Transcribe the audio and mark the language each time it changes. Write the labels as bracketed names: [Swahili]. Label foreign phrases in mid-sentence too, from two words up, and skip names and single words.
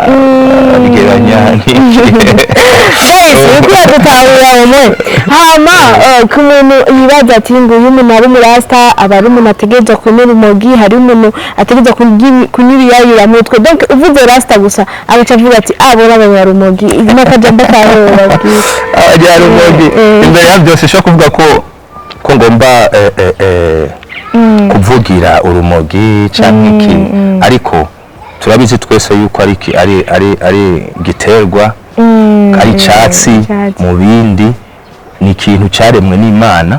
[Rundi] uko dutahura umwe hama ku muntu yibaza ati ngo uyu muntu ari umurasta, aba ari umuntu ategereza kunyura urumogi, hari umuntu ategereza kunyura iyayura mutwe. Donc uvuze rasta gusa agaca avuga ati abora abanyarumogi n'akajambo kahora abanyarumogi. Imbere ya byose shaka kuvuga ko ngomba kuvugira urumogi cyangwa iki, ariko turabizi twese yuko ari giterwa, ari cyatsi mu bindi, ni ikintu cyaremwe n'Imana.